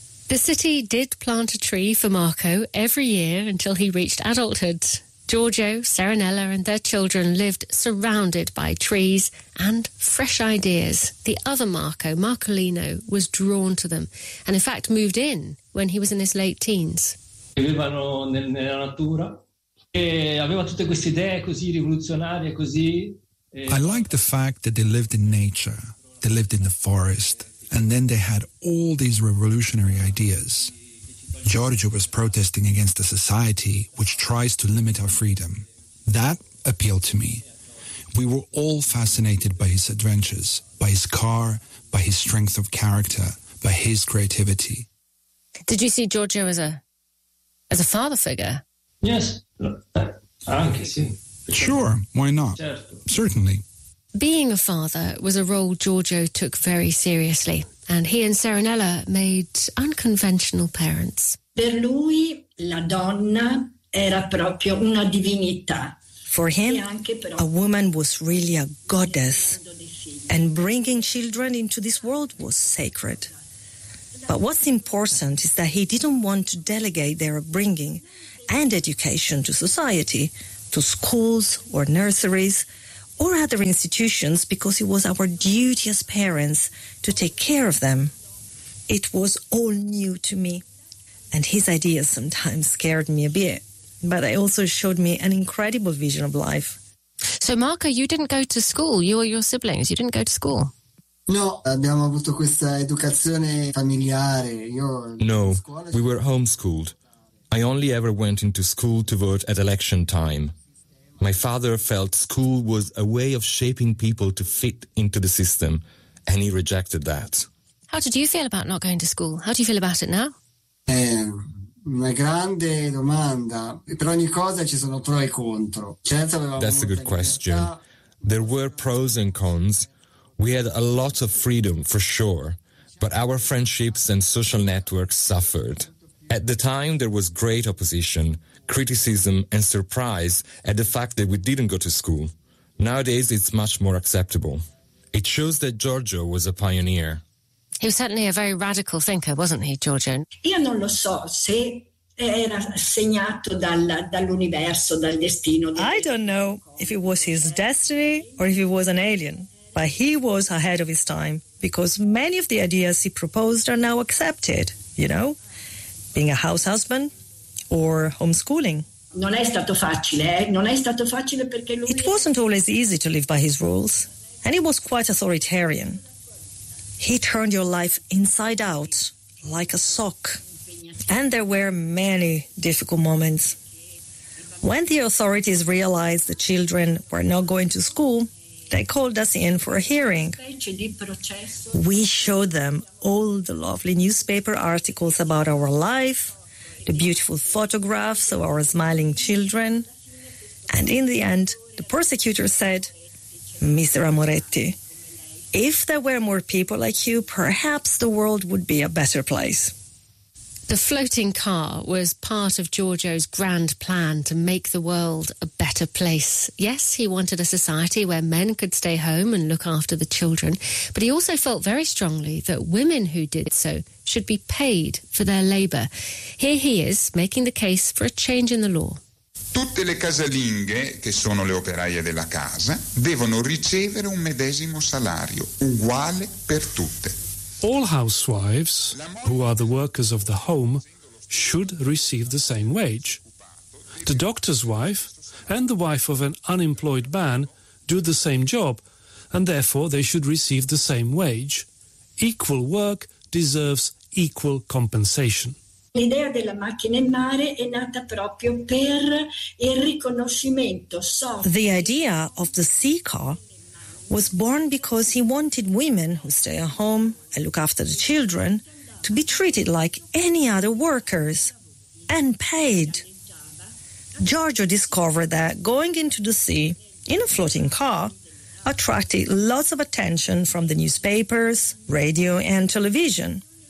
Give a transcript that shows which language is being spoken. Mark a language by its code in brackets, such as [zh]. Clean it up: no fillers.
[en] The city did plant a tree for Marco every year until he reached adulthood. Giorgio, Serenella and their children lived surrounded by trees and fresh ideas. The other Marco, Marcolino, was drawn to them and in fact moved in when he was in his late teens. [it] Vivevano nella natura e aveva tutte queste idee così rivoluzionarie, così. [en] I like the fact that they lived in nature, they lived in the forest, and then they had all these revolutionary ideas. Giorgio was protesting against a society which tries to limit our freedom. That appealed to me. We were all fascinated by his adventures, by his car, by his strength of character, by his creativity. Did you see Giorgio as a father figure? Yes. [it] Anche sì. [en] Sure, why not? [it] Certo. [en] Certainly. Being a father was a role Giorgio took very seriously. And he and Serenella made unconventional parents. [it] Per lui, la donna era proprio una divinità. [en] For him, a woman was really a goddess. And bringing children into this world was sacred. But what's important is that he didn't want to delegate their upbringing and education to society, to schools or nurseries, or other institutions, because it was our duty as parents to take care of them. It was all new to me. And his ideas sometimes scared me a bit. But they also showed me an incredible vision of life. So Marco, you didn't go to school, you or your siblings, you didn't go to school. [it] No, abbiamo avuto questa educazione familiare. [en] No, we were homeschooled. I only ever went into school to vote at election time. My father felt school was a way of shaping people to fit into the system, and he rejected that. How did you feel about not going to school? How do you feel about it now? [it] Una grande domanda. Per ogni cosa ci sono pro e contro. [en] That's a good question. There were pros and cons. We had a lot of freedom, for sure, but our friendships and social networks suffered. At the time, there was great opposition, criticism and surprise at the fact that we didn't go to school. Nowadays, it's much more acceptable. It shows that Giorgio was a pioneer. He was certainly a very radical thinker, wasn't he, Giorgio? [it] Io non lo so se era segnato dall'universo, dal destino. [en] I don't know if it was his destiny or if he was an alien, but he was ahead of his time because many of the ideas he proposed are now accepted, you know, being a house husband, or homeschooling. [it] Non è stato facile, Non è stato facile perché lui. [en] It wasn't always easy to live by his rules, and he was quite authoritarian. He turned your life inside out, like a sock. And there were many difficult moments. When the authorities realized the children were not going to school, they called us in for a hearing. We showed them all the lovely newspaper articles about our life, the beautiful photographs of our smiling children. And in the end, the prosecutor said, Mr. Amoretti, if there were more people like you, perhaps the world would be a better place. The floating car was part of Giorgio's grand plan to make the world a better place. Yes, he wanted a society where men could stay home and look after the children, but he also felt very strongly that women who did so should be paid for their labour. Here he is making the case for a change in the law. [it] Tutte le casalinghe, che sono le operaie della casa, devono ricevere un medesimo salario, uguale per tutte. [en] All housewives, who are the workers of the home, should receive the same wage. The doctor's wife and the wife of an unemployed man do the same job, and therefore they should receive the same wage. equal work deserves equal compensation. [it] L'idea della macchina in mare è nata proprio per il riconoscimento. [en] The idea of the sea car was born because he wanted women who stay at home and look after the children to be treated like any other workers and paid. Giorgio discovered that going into the sea in a floating car attracted lots of attention from the newspapers, radio and television.